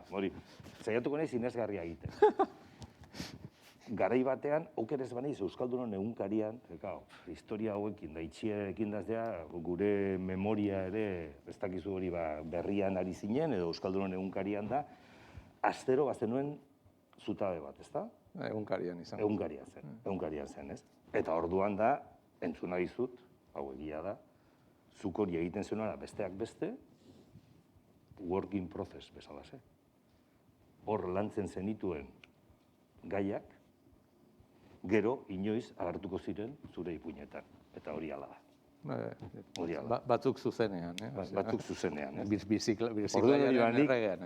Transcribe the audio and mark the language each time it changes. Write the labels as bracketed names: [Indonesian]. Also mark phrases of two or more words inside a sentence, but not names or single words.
[Basque] Hori, saiatuko nahi sinesgarria egiten. Garai batean, okeres banaiz Euskaldunon egunkarian, historia hauekin da, itxiekin daztea, gure memoria ere, ez dakizu hori berrian ari zinen, edo Euskaldunon egunkarian da, astero bazenuen zutabe bat, ezta? Egunkarian izan. Egunkarian zen, ez? Eta orduan da, entzuna dizut, hau egia da, zuk hori egiten zenuela besteak beste, [English] work in process [Basque] bezala ze. Hor lantzen zenituen gaiak, gero inoiz agertuko ziren zure ipuinetan, eta hori ala da. Batzuk zuzenean. Batzuk zuzenean. Birziklaiaren erregean.